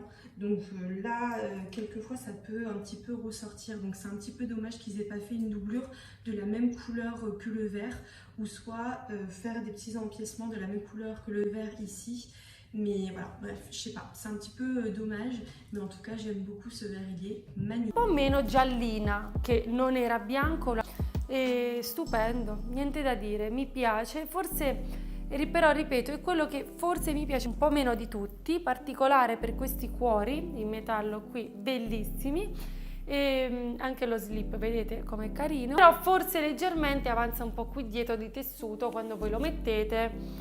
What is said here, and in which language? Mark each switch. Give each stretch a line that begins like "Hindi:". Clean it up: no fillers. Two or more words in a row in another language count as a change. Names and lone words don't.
French: Donc là, quelquefois, ça peut un petit peu ressortir. Donc c'est un petit peu dommage qu'ils aient pas fait une doublure de la même couleur que le vert, ou soit faire des petits empiècements de la même couleur que le vert ici. Mais voilà, bref, je sais pas, c'est un petit peu dommage, mais en tout cas j'aime beaucoup ce vert, il est magnifique.
Italian: Un po' meno giallina, che non era bianco, è stupendo, niente da dire, mi piace, forse, però ripeto, è quello che forse mi piace un po' meno di tutti, particolare per questi cuori in metallo qui, bellissimi, e anche lo slip, vedete com'è carino, però forse leggermente avanza un po' qui dietro di tessuto quando voi lo mettete.